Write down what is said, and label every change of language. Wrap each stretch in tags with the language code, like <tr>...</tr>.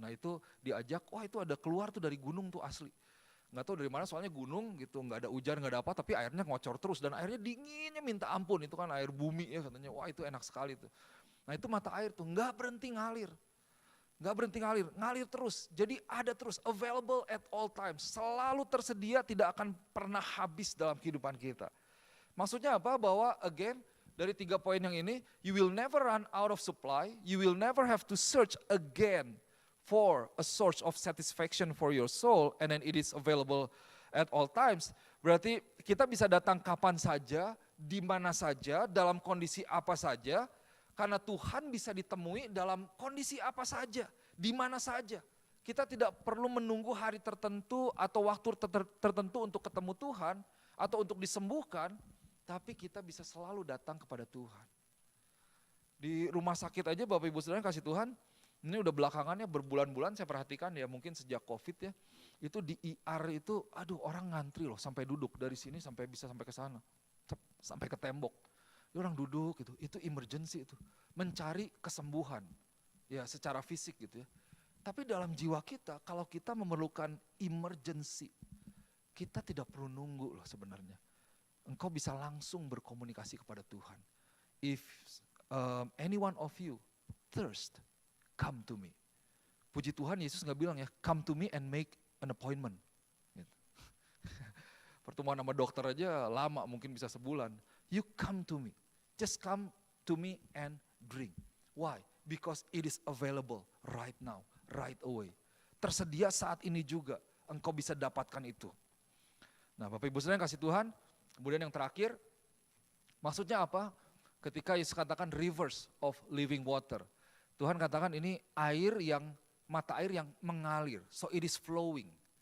<id>Nah itu diajak, wah itu ada keluar tuh dari gunung tuh asli. Nggak tahu dari mana soalnya gunung gitu, nggak ada hujan, nggak ada apa, tapi airnya ngocor terus dan airnya dinginnya minta ampun, itu kan air bumi ya katanya, wah itu enak sekali tuh. Nah itu mata air tuh nggak berhenti ngalir. Nggak berhenti ngalir terus. Jadi ada terus,</id> <en>available at all times.</en> <id>Selalu tersedia, tidak akan pernah habis dalam kehidupan kita. Maksudnya apa? Bahwa again, Dari 3 poin yang ini,</id> <en>you will never run out of supply, you will never have to search again for a source of satisfaction for your soul, and then it is available at all times.</en> <id>Berarti kita bisa datang kapan saja, di mana saja, dalam kondisi apa saja, karena Tuhan bisa ditemui dalam kondisi apa saja, di mana saja. Kita tidak perlu menunggu hari tertentu atau waktu tertentu untuk ketemu Tuhan, atau untuk disembuhkan, tapi kita bisa selalu datang kepada Tuhan. Di rumah sakit aja Bapak Ibu Saudara kasih Tuhan, ini udah belakangannya berbulan-bulan saya perhatikan ya, mungkin sejak COVID ya, itu di IR itu aduh orang ngantri loh sampai duduk dari sini sampai bisa sampai ke sana, sampai ke tembok. Orang duduk gitu, itu emergency itu, mencari kesembuhan ya secara fisik gitu ya. Tapi dalam jiwa kita kalau kita memerlukan emergency, kita tidak perlu nunggu loh sebenarnya. Engkau bisa langsung berkomunikasi kepada Tuhan.</id> <en>If any one of you thirst, come to me.</en> <id>Puji Tuhan Yesus nggak bilang ya,</id> <en>come to me and make an appointment.</en> <id>Gitu. Pertemuan sama dokter aja lama, mungkin bisa sebulan.</id> <en>You come to me, just come to me and drink. Why? Because it is available right now, right away.</en> <id>Tersedia saat ini juga, engkau bisa dapatkan itu. Nah Bapak Ibu Saudara yang kasih Tuhan, kemudian yang terakhir, maksudnya apa? Ketika Yesus katakan rivers of living water. Tuhan katakan ini air yang, mata air yang mengalir,</id> <en>so it is flowing.</en>